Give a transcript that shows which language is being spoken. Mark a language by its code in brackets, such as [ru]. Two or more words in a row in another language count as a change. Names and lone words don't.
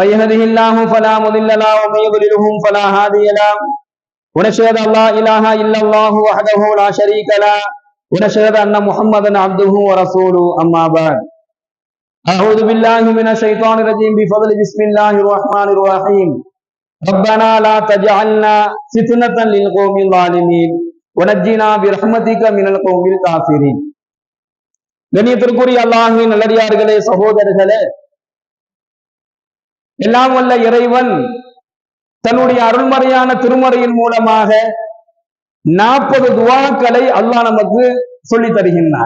[ar] يهده الله فلا مضل له ومن يضلله فلا هادي له ونشهد أن لا إله إلا الله وحده لا شريك له ونشهد أن محمدا عبده ورسوله أما بعد أعوذ بالله من الشيطان الرجيم بفضل بسم الله الرحمن الرحيم ربنا لا تجعلنا فتنة للقوم الظالمين ونجنا برحمتك من القوم الكافرين. [ta] கண்ணியத்திற்குரிய அல்லாஹ்வின் நல்லடியார்களே, சகோதரர்களே, எல்லாம் வல்ல இறைவன் தன்னுடைய அருள்மறையான திருமறையின் மூலமாக 40 துஆக்களை அல்லாஹ் நமக்கு சொல்லி தருகின்றான்.